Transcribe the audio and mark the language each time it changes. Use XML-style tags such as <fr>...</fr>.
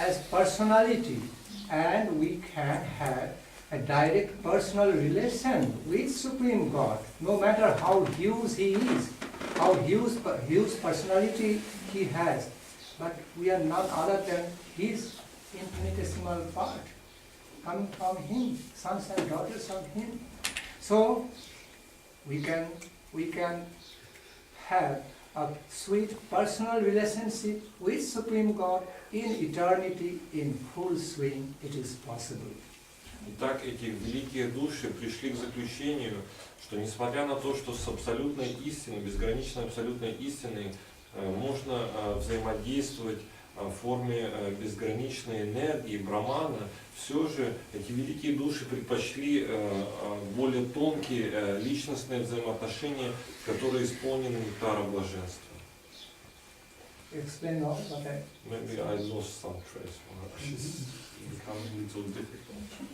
<en>personality, and we can have a direct personal relation with Supreme God, no matter how huge He is, how huge personality He has, but we are none other than His infinitesimal part, coming from Him, sons and daughters of Him. So we can have a sweet personal relationship with Supreme God in eternity, in full swing. It is possible.</en> <ru>Итак, эти великие души пришли к заключению, что несмотря на то, что с абсолютной истиной, безграничной абсолютной истиной можно взаимодействовать в форме безграничной энергии, брамана, все же эти великие души предпочли более тонкие личностные взаимоотношения, которые исполнены нектара блаженства.</ru> <en>Explain all what I... Maybe I lost some trace. She's becoming a little difficult.</en>